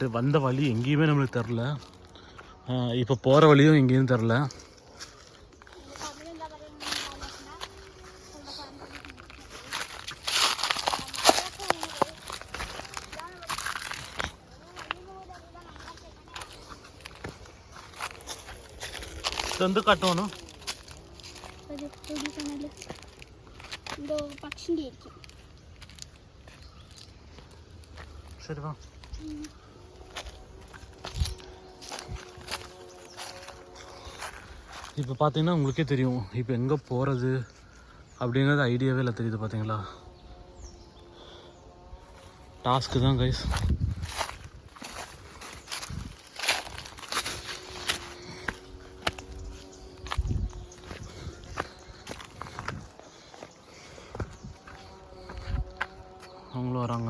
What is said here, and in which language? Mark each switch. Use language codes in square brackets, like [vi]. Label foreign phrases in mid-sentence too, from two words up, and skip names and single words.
[ta] வந்த வழி எங்கேயுமே நம்மளுக்கு தெரில. இப்போ போகிற வழியும் எங்கேயும் தெரில. [ml] എന്ത് കാട്ടുവാണോ ശരി വാ. [ta] இப்போ பார்த்தீங்கன்னா உங்களுக்கே தெரியும் இப்போ எங்கே போகிறது அப்படிங்கிறது ஐடியாவே இல்லை. தெரியுது பார்த்தீங்களா, டாஸ்க்கு தான் கைஸ். அவங்களும் வராங்க.